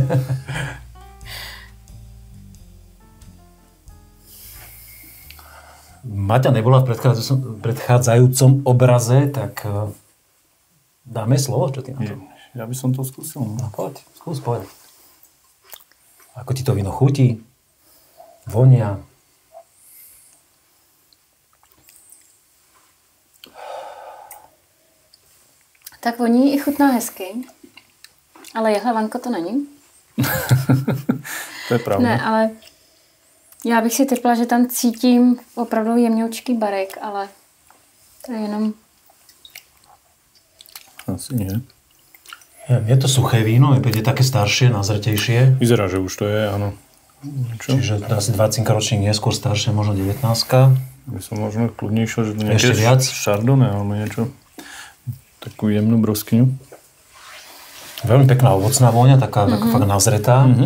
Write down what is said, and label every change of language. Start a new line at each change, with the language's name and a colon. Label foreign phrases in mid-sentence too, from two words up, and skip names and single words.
Slovak: Maťa nebola v predchádzajúcom obraze, tak dáme slovo, čo ty na to? Ja by som to skúsil. No poď, skús povedať. Ako ti to víno chutí? Vonia?
Czech: Tak voní i chutná hezky, ale jehlevanko to není. To je pravda. Ne, ale já bych si typla, že tam cítím opravdu jemňoučký barek, ale to je jenom...
Slovak: Asi nie. Je to suché víno, je také staršie, nazretejšie. Vyzerá, že už to je, áno. Čo? Čiže asi 20 ročník neskôr staršie, možno 19. By som možno kľudnejšie, že to ešte viac? Chardonnay alebo niečo. Takú jemnú broskyňu. Veľmi pekná ovocná vôňa, taká fakt nazretá.